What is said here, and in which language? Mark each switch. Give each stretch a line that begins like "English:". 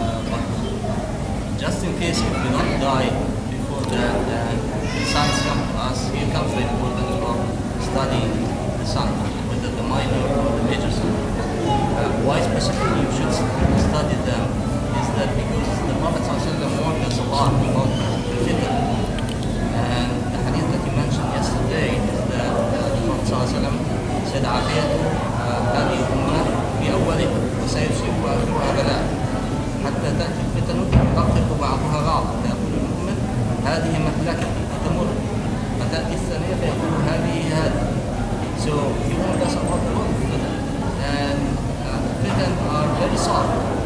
English: But just in case if we don't die before that, then the signs come to us. Here comes the importance of studying the signs, whether the minor or the major signs. Why specifically you should study them is that because the Prophet ﷺ warned us a lot about the fitna. And the hadith that you mentioned yesterday is that the Prophet ﷺ said,
Arabic: عافية هذه الأمة بأولها وسيصيب آخرها بلاء حتى تأتي الفتن تخطف بعضها بعضا فيقول المؤمن هذه مهلكتي تمر فتأتي الثانية فيقول هذه هذه.
English: So he warned us about the fitna. And fitan are very soft.